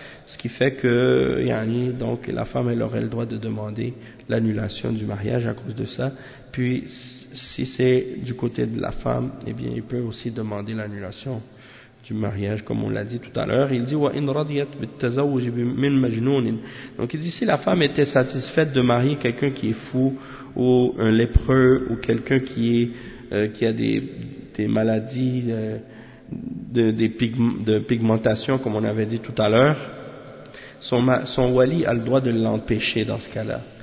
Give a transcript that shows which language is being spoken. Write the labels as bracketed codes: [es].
[fr] Ce qui fait que, yani, donc, la femme, elle aurait le droit de demander l'annulation du mariage à cause de ça. Puis, si c'est du côté de la femme, eh bien, il peut aussi demander l'annulation du mariage, comme on l'a dit tout à l'heure. Il dit, [ar] وَإِنْ رَضِيَتْ بِالتَّزَوُّجِ مِنْ مَجْنُونٍ. [fr] Donc, il dit, si la femme était satisfaite de marier quelqu'un qui est fou, ou un lépreux, ou quelqu'un qui est, qui a des maladies, de pigmentation, comme on avait dit tout à l'heure, son wali a le droit de l'empêcher dans ce cas-là.